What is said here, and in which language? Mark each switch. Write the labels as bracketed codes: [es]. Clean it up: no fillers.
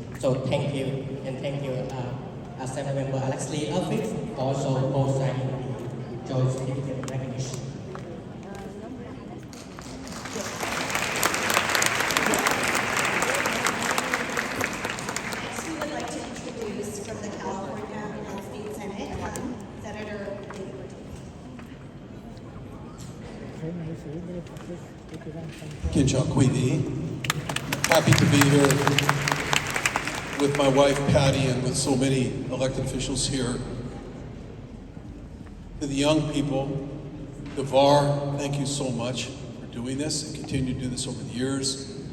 [en] So thank you, and thank you, Assemblymember Alex Lee office for also co-signing the joint certificate of recognition. Next, we would like to introduce from the California State Senate, Senator David. [vi] Thấy nghị sĩ Lê Phật Đức của tiểu bang thành phố. Kính chào quý vị. [en] Happy to be here with my wife Patty and with so many elected officials here. To the young people, Devar, thank you so much for doing this and continue to do this over the years.